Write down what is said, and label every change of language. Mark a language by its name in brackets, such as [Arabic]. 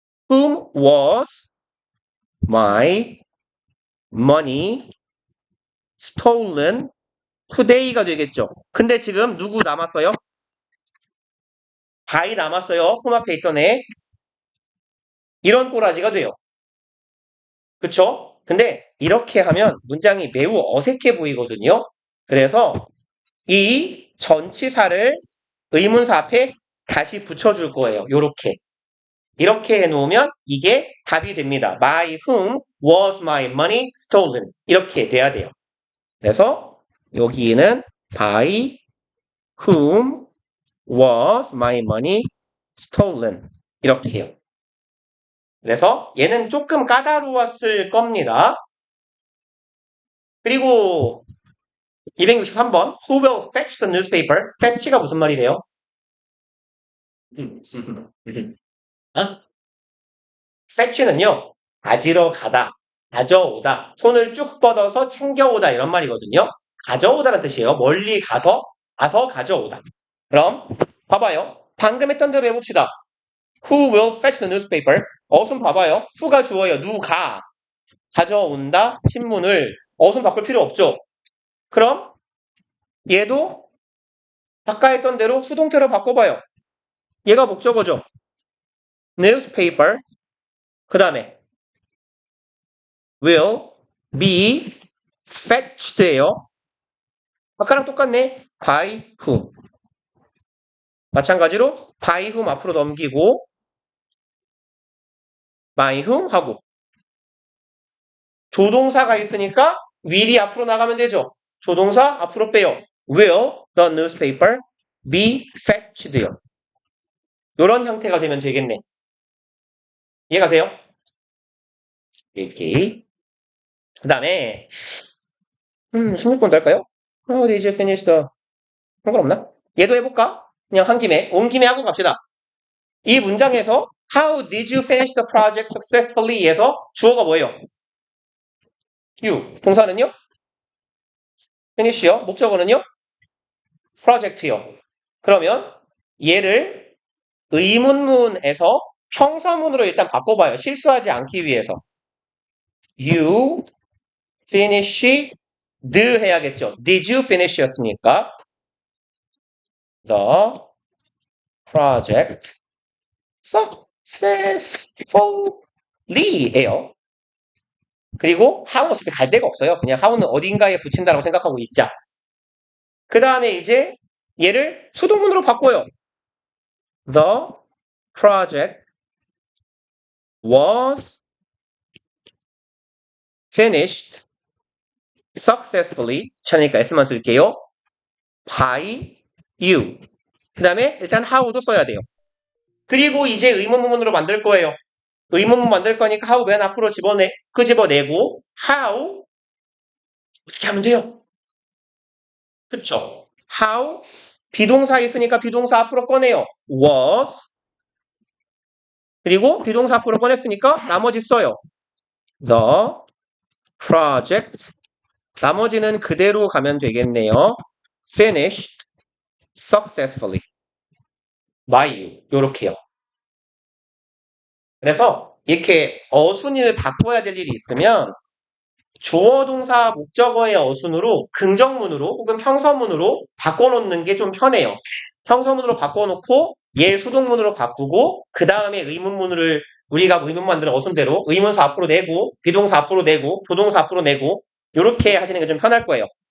[English] whom was my money stolen today가 [Korean] 되겠죠. 근데 지금 누구 남았어요? by 남았어요. whom 앞에 있던 애. 이런 꼬라지가 돼요. 그쵸? 근데 이렇게 하면 문장이 매우 어색해 보이거든요. 그래서 이 전치사를 의문사 앞에 다시 붙여줄 거예요. 요렇게. 이렇게 해놓으면 이게 답이 됩니다. [English] By whom was my money stolen? [Korean] 이렇게 돼야 돼요. 그래서 여기는 [English] by whom was my money stolen? [Korean] 이렇게요. 그래서 얘는 조금 까다로웠을 겁니다. 그리고 263번 [English] Who will fetch the newspaper? [Korean] fetch가 무슨 말이래요? 어? fetch는요. 가지러 가다, 가져오다, 손을 쭉 뻗어서 챙겨오다 이런 말이거든요. 가져오다는 뜻이에요. 멀리 가서 가져오다. 그럼 봐봐요. 방금 했던 대로 해봅시다. [English] Who will fetch the newspaper? [Korean] 어순 봐봐요. who가 주어예요. 누가 가져온다 신문을 어순 바꿀 필요 없죠. 그럼 얘도 아까 했던 대로 수동태로 바꿔봐요. 얘가 목적어죠. [English] newspaper [Korean] 그 다음에 [English] will be fetched예요. [Korean] 아까랑 똑같네. [English] by whom. [Korean] 마찬가지로 [English] by whom [Korean] 앞으로 넘기고 by whom 하고 조동사가 있으니까 will이 앞으로 나가면 되죠. 조동사 앞으로 빼요. [English] will the newspaper be fetched요. [Korean] 이런 형태가 되면 되겠네. 이해가세요? 이렇게. 그 다음에 16번도 할까요? [English] How did you finish the... [Korean] 상관없나? 얘도 해볼까? 그냥 한 김에 온 김에 하고 갑시다. [English] 이 문장에서 How did you finish the project successfully? [Korean] 에서 주어가 뭐예요? You. 동사는요? finish요. 목적어는요? project요. 그러면 얘를 의문문에서 평서문으로 일단 바꿔봐요. 실수하지 않기 위해서. [English] You finish the [Korean] 해야겠죠. [English] Did you finish [Korean] 였으니까 [English] the project successfully예요. [Korean] 그리고 how 어차피 갈 데가 없어요. 그냥 how는 어딘가에 붙인다고 생각하고 있자. 그 다음에 이제 얘를 수동문으로 바꿔요. [English] The project was finished successfully. [Korean] 귀찮으니까 S만 쓸게요. [English] by you. [Korean] 그 다음에 일단 how도 써야 돼요. 그리고 이제 의문문으로 만들 거예요. 의문문 만들 거니까 how 맨 앞으로 끄집어내고 how 어떻게 하면 돼요? 그쵸? how 비동사 있으니까 비동사 앞으로 꺼내요. was 그리고 비동사 앞으로 꺼냈으니까 나머지 써요. [English] The project [Korean] 나머지는 그대로 가면 되겠네요. [English] finished successfully by you [Korean] 요렇게요. 그래서 이렇게 어순을 바꿔야 될 일이 있으면 주어 동사 목적어의 어순으로 긍정문으로 혹은 평서문으로 바꿔놓는 게 좀 편해요. 평서문으로 바꿔놓고 얘 수동문으로 바꾸고 그 다음에 의문문을 우리가 의문 만드는 어순대로 의문사 앞으로 내고 비동사 앞으로 내고 조동사 앞으로 내고 이렇게 하시는 게 좀 편할 거예요.